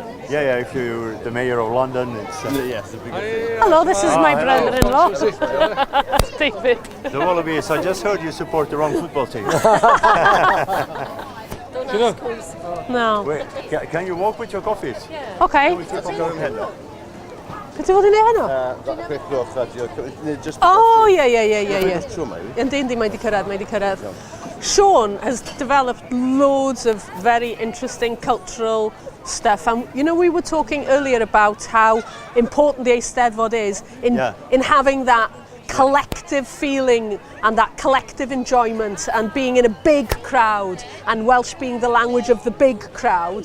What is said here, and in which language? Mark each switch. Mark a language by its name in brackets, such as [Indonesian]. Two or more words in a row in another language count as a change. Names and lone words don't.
[English] Yeah, if you're the mayor of London, it's Yes, the bigger thing. Hello, this is my hello. brother-in-law, David. the Wallabies. I just heard you support the wrong football team. Don't ask who's. No. Wait, can you walk with your coffees? Okay. We keep on going ahead. [Welsh] Beth fod yn heno? [English] That quick look that you're just. Oh, yeah. Just show maybe. [Welsh] Yndi, mae di cyrraedd. [English] Sean has developed loads of very interesting cultural stuff. And, we were talking earlier about how important the Eisteddfod is in having that collective feeling and that collective enjoyment and being in a big crowd, and Welsh being the language of the big crowd.